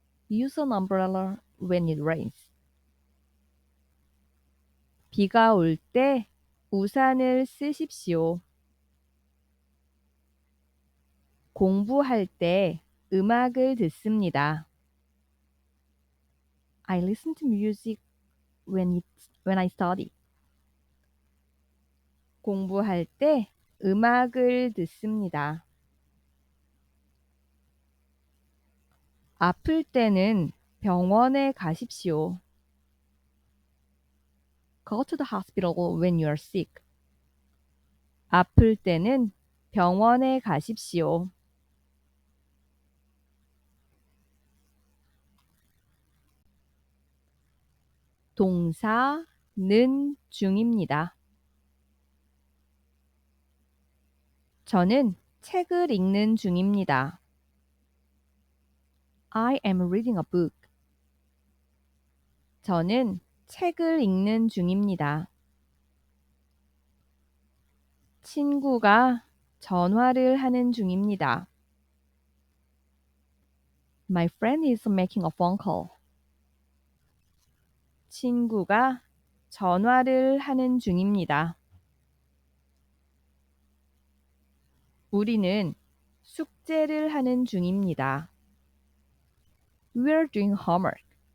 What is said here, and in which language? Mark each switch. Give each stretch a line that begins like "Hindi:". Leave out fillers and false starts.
English: Use an umbrella when it rains.
Korean: 비가 올 때 우산을 쓰십시오. 공부할 때 음악을 듣습니다.
English: I listen to music when I study.
Korean: 공부할 때 음악을 듣습니다. 아플 때는 병원에 가십시오.
English: Go to the hospital when you are sick.
Korean: 아플 때는 병원에 가십시오. 동사는 중입니다. 저는 책을 읽는 중입니다.
English: I am reading a book.
Korean: 저는 책을 읽는 중입니다. 친구가 전화를 하는 중입니다.
English: My friend is making a phone call.
Korean: 친구가 전화를 하는 중입니다. 우리는 숙제를 하는 중입니다.
English: We're doing homework.